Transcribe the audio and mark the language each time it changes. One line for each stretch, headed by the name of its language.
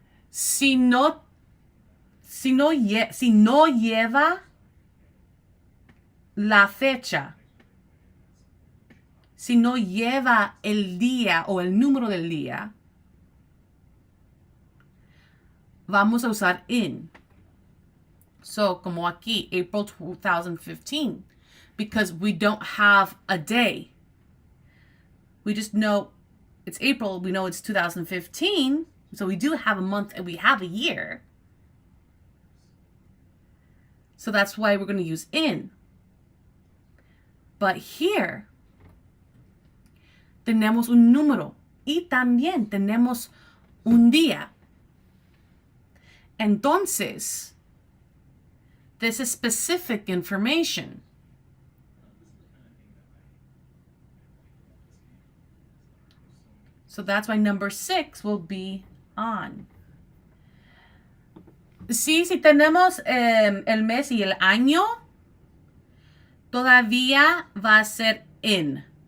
Spanish: Si no lleva la fecha, si no lleva el día o el número del día, vamos a usar in.
English: So,
Spanish: como aquí,
English: April 2015, because we don't have a day. We just know it's April, we know it's 2015, so we do have a month and we have a year. So that's why we're going to use in. But here,
Spanish: tenemos un número y también tenemos un día. Entonces,
English: this is specific information. So that's why number 6 will be on.
Spanish: Sí, si tenemos el mes y el año, todavía va a ser in.